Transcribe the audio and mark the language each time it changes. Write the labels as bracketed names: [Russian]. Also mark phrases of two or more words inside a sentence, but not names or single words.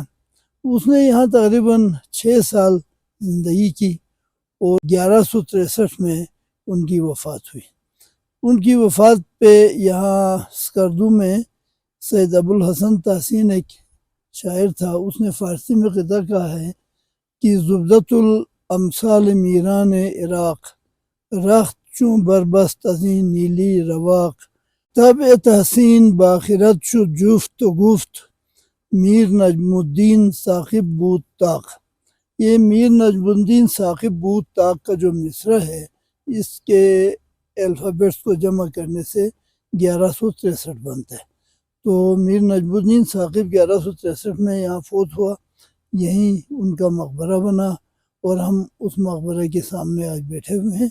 [Urdu] اس نے یہاں تقریباً 6 سال زندگی کی اور 1163 میں ان کی وفات ہوئی۔ ان کی وفات پہ یہاں سکردو میں سید ابوالحسن تحسین ایک شاعر تھا، اس نے فارسی میں قطعہ کہا ہے کہ [Persian] زبدۃ الامثال میران عراق، رخت چون بربست از این نیلی رواق، طبع تحسین باخرت شد جفت و گفت، میر نجم الدین ثاقب بود طاق۔ [Urdu] یہ [Persian] میر نجم الدین ثاقب بود طاق [Urdu] کا جو مصرع ہے اس کے الفابیٹس کو جمع کرنے سے 1163 بنتا ہے۔ تو میر نجم الدین ثاقب 1163 میں یہاں فوت ہوا، یہیں ان کا مقبرہ بنا اور ہم اس مقبرہ کے سامنے آج بیٹھے ہوئے ہیں۔